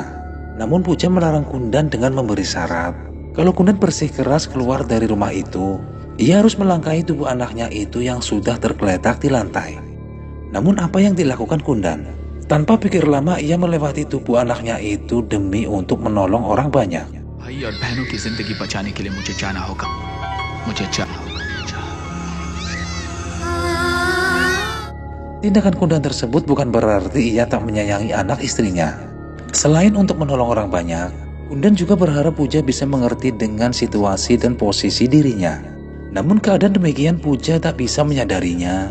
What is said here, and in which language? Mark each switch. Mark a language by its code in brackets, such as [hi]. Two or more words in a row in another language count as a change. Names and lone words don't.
[id] Namun Puja melarang Kundan dengan memberi syarat kalau Kundan bersikeras keluar dari rumah itu, ia harus melangkahi tubuh anaknya itu yang sudah tergeletak di lantai. Namun apa yang dilakukan Kundan? Tanpa pikir lama ia melewati tubuh anaknya itu demi untuk menolong orang banyak. [hi] भाई और बहनों की जिंदगी बचाने के लिए मुझे जाना होगा। मुझे जाना होगा। [id] Tindakan Kundan tersebut bukan berarti ia tak menyayangi anak istrinya. Selain untuk menolong orang banyak, Kundan juga berharap Puja bisa mengerti dengan situasi dan posisi dirinya. Namun keadaan demikian Puja tak bisa menyadarinya.